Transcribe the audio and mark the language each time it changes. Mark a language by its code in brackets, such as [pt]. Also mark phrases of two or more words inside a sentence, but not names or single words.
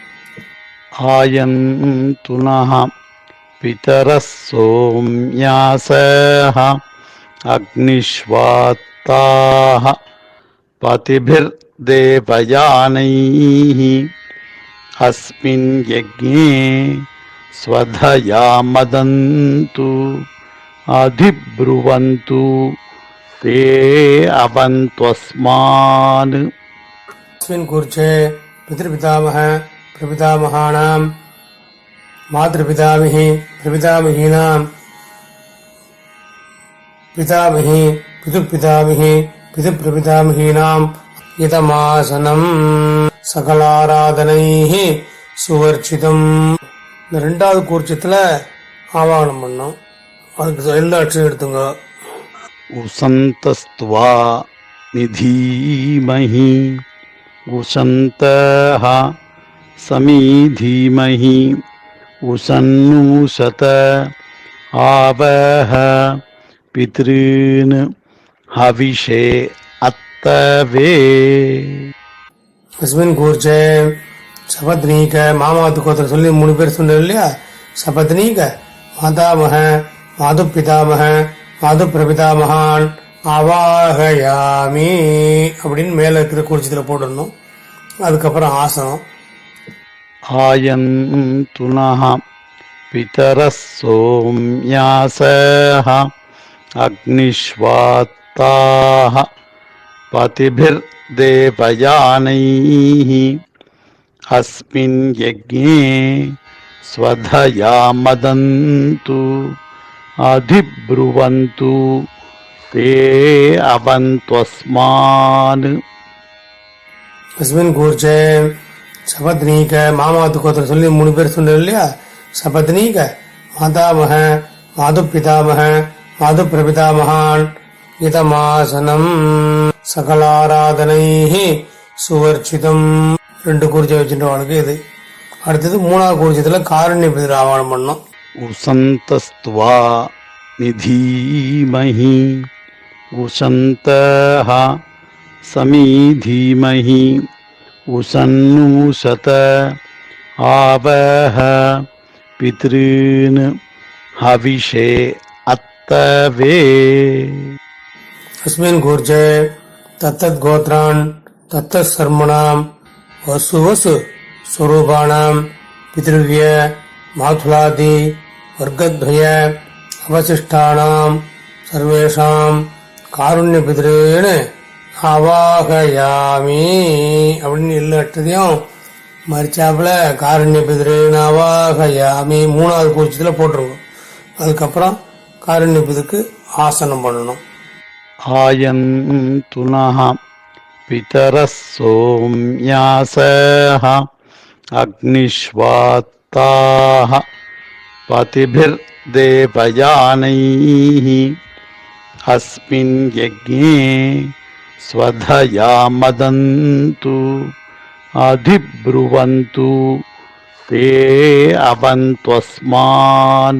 [sa] आयन्तु नः पितरः सोम्यासः अग्निष्वात्ताः पतिभिर्देवयानैः अस्मिन् यज्ञे स्वधया मदन्तु अधिब्रुवन्तु ते अवन्त्वस्मान् अस्मिन् कूर्चे पितृपितामह प्रपितामहानां मातृपितामही प्रपितामहीनां पितामही पितृपितामही पितृप्रपितामहीनाम् इदमासनं सकलाराधनैः स्वर्चितम्. [ta] இந்த ரெண்டாவது கூர்ச்சத்துல ஆவாகனம் பண்ணோம். அதுக்கு எல்லா அட்சரம் எடுத்துங்க. [sa] उशन्तस्त्वा निधीमहि उशन्तः समीधीमहि उशन्नुषत आवह पितॄन् हविषे अत्तवे. अस्मिन् कूर्चे सपत्नीक मामातु [ta] கோத்திர சொல்லி 3 பேர் சொன்னார் இல்லையா. [sa] सपत्नीक मातामह मातु पितामह मातु प्रपितामहान् आवाहयामि [ta] அப்படின்னு மேல இருக்கிற கூர்ச்சத்தில் போட்டுடணும். அதுக்கப்புறம் ஆசனம். [sa] आयन्तु नः पितरः सोम्यासः अग्निष्वात्ताः पतिभिर्देवयानैः अस्मिन् यज्ञे स्वधया मदन्तु अधिब्रुवन्तु ते अवन्त्वस्मान्. अस्मिन् कूर्चे सपत्नीक मामातु [ta] கோத்திர சொல்லி 3 பேர் சொன்னார் இல்லையா. [sa] सपत्नीक मातामह मातु पितामह मातु प्रपितामहान् इदमासनं सकलाराधनैः स्वर्चितम्. [ta] 2 கூர்ச்சை வச்சுட்டவனுக்கு இது. அடுத்தது 3வது கூர்ச்சத்துல காருண்ய பிதிர் ஆவாகனம் பண்ணோம். [sa] उशन्तस्त्वा निधीमहि उशन्तः समीधीमहि उशन्नुषत आवह पितॄन् हविषे अत्तवे. अस्मिन् कूर्चे तत्तत् गोत्रान् तत्तत् सर्मणां वसु वसु स्वरूपाणां पितृव्य मातुलादि वर्गद्वय अवशिष्टानां सर्वेषां कारुण्यपितॄन् அவாகயாமி [ta] அப்படின்னு எல்லா அட்டத்தையும் மறிச்சாப்புல [sa] कारुण्य पितॄन् आवाहयामि [ta] 3வது கூர்ச்சத்துல போட்டுருங்க. அதுக்கப்புறம் காருண்ய பிதிருக்கு ஆசனம் பண்ணணும். [sa] आयन्तु नः पितरः सोम्यासः अग्निष्वात्ताः पतिभिर्देवयानैः अस्मिन् यज्ञे स्वधया मदन्तु अधिब्रुवन्तु ते अवन्त्वस्मान्.